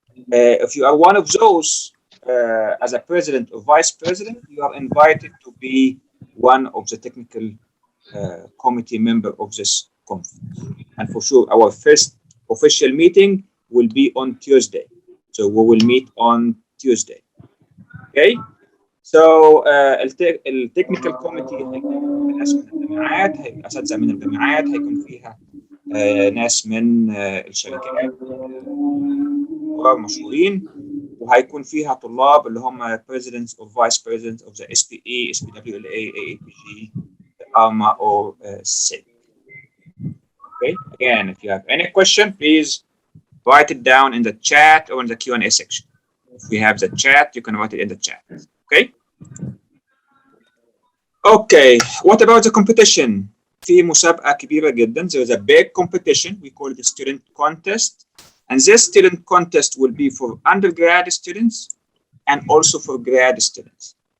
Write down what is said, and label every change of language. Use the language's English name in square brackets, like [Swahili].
[English] If you are one of those, as a president or vice president, you are invited to be one of the technical committee member of this conference. And for sure, our first official meeting will be on Tuesday. So we will meet on Tuesday. Okay? [Arabic] So التكنيكال كوميتي هيكون ناس من الجامعات، هيبقى اساتذه من الجامعات، هيكون فيها ناس من الشركات كبار مشهورين، وهيكون فيها طلاب اللي هم [English] presidents or vice presidents of the SPE, SPWLA, AAPG, ARMA or SEG. Okay. Again, if you have any question, please write it down in the chat or in the Q&A section. If we have the chat, you can write it in the chat. Okay. Okay, what about the competition? [Arabic] في مسابقة كبيرة جدا. [English] There is a big competition. We call it the student contest. And this student contest will be for undergrad students and also for grad students.